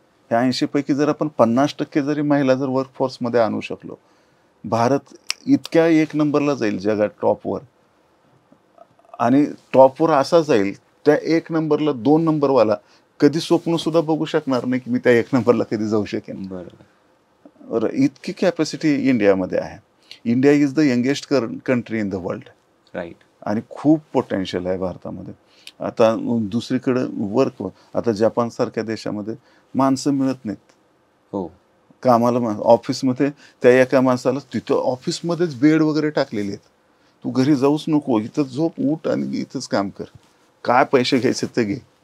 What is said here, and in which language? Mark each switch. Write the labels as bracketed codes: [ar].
[mr] ह्या 80 पैकी जर आपण 50% जरी महिला जर वर्कफोर्समध्ये आणू शकलो, भारत इतक्या एक नंबरला जाईल जगात टॉपवर. आणि टॉपवर असा जाईल, त्या एक नंबरला 2 नंबरवाला कधी स्वप्न सुद्धा बघू शकणार नाही, की मी त्या 1 नंबरला कधी जाऊ शकेन. बरोबर. बरं, इतकी कॅपॅसिटी इंडियामध्ये आहे. [en] India is the youngest country in the world. Right. [mr] आणि खूप पोटेन्शियल आहे भारतामध्ये. आता दुसरीकडं वर्क, आता जपानसारख्या देशामध्ये माणसं मिळत नाहीत. हो. कामाला ऑफिसमध्ये त्या एका माणसाला तिथं ऑफिसमध्येच बेड वगैरे टाकलेले आहेत. तू घरी जाऊच नको, इथं झोप, उठ आणि इथंच काम कर. काय पैसे घ्यायचे ते घे.